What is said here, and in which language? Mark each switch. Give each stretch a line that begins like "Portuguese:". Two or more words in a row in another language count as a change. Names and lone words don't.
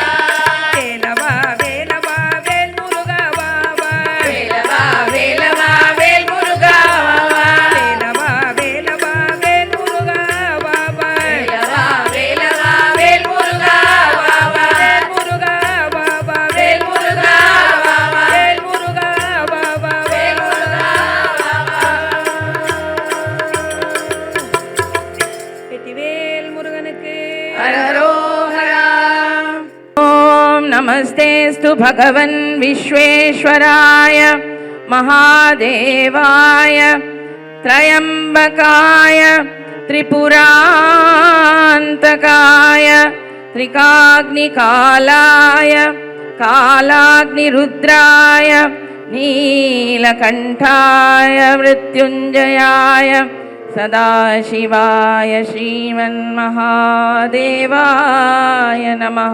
Tamil: வேலவா வேலவா வேல் முருகா வா வா, வேலவா வேலவா வேல் முருகா வா வா, வேலவா வேலவா வேல் முருகா வா வா, வேலவா வேலவா வேல் முருகா வா வா, வேல் முருகா வா வா வேல் முருகா வா வா, வேல் முருகா வா வா வேல் முருகா வா வா. வெற்றிவேல் முருகனுக்கு ஹரோஹரா.
Sanskrit: ॐ नमस्तेस्तु भगवन् विश्वेश्वराय महादेवाय त्रयंबकाय त्रिपुरांतकाय त्रिकाग्निकालाय कालाग्निरुद्राय नीलकण्ठाय मृत्युञ्जयाय सदाशिवाय श्रीमन्महादेवाय नमः।